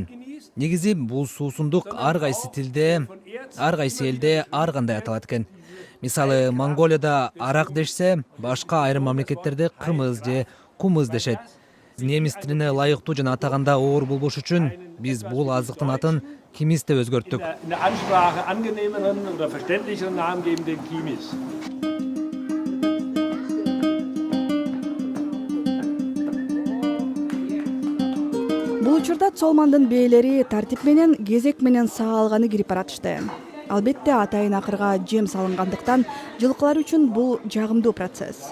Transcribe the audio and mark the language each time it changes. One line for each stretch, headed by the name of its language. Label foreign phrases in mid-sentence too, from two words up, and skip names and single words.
Kyrgyz: Негизи бул суусундук ар кайсы тилде, ар кайсы элде ар кандай аталат экен. Мисалы, Монголияда арак дешсе, башка айрым мамлекеттерде кымыз же кумыз дешет. Немис тилине ылайыктуу жана атаганда оор болбош үчүн биз бул азыктын атын кимис деп өзгөрттүк.
German: Eine Ansprache angenehmeren oder verständlicheren Namen geben, den Kimis.
Kyrgyz: Бул учурда цолмандын бээлери тартип менен кезек менен саалганы кирип баратышты. Албетте атайын акырга жем салынгандыктан жылкылар үчүн бул жагымдуу процесс.